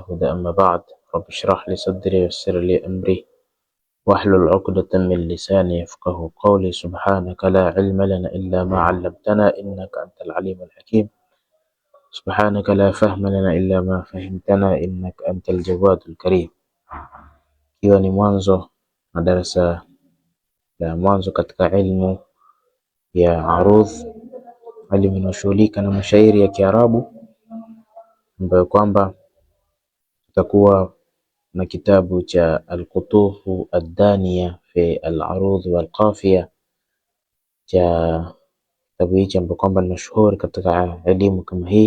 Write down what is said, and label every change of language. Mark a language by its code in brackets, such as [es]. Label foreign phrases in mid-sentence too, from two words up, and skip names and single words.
[ar] أما بعد، رب اشرح لي صدري ويسر لي أمري واحلل عقدة من لساني يفقه قولي. سبحانك لا علم لنا إلا ما علمتنا إنك أنت العليم الحكيم. سبحانك لا فهم لنا إلا ما فهمتنا إنك أنت الجواد الكريم. [sw] Ikiwa ni mwanzo na darasa la mwanzo katika ilmu ya arudh, elimu inashughulika na mashairi ya Kiarabu, ambayo kwamba tutakuwa na kitabu cha Al-Qutufu Ad-Daniya fi Al-Arudh Wal-Qafiya, cha kitabu hichi ambayo kwamba ni mashuhuri katika elimu kama hii.